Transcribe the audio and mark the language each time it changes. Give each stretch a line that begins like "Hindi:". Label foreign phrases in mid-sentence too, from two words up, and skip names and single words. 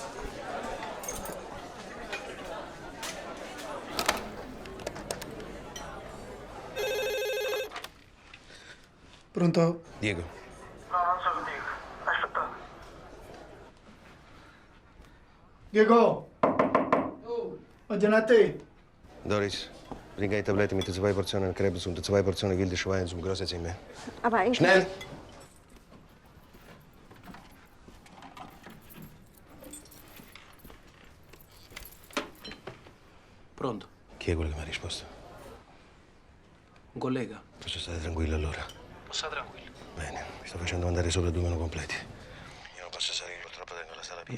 Italian: Pronto? Diego. No, non sono Diego. Aspetta. Diego! Oddio, a te!
German: Doris, bring eine Tablette mit 2 Portionen Krebs und 2 Portionen wilde Schwein zum großen Zimmer. Aber eigentlich... Schnell!
Italian: Pronto? Chi è quello che mi ha risposto? Un collega? Posso stare tranquillo allora? Sta tranquillo. Bene, mi sto facendo mandare sopra 2 meno completi. Io non posso salire, purtroppo tengo la sala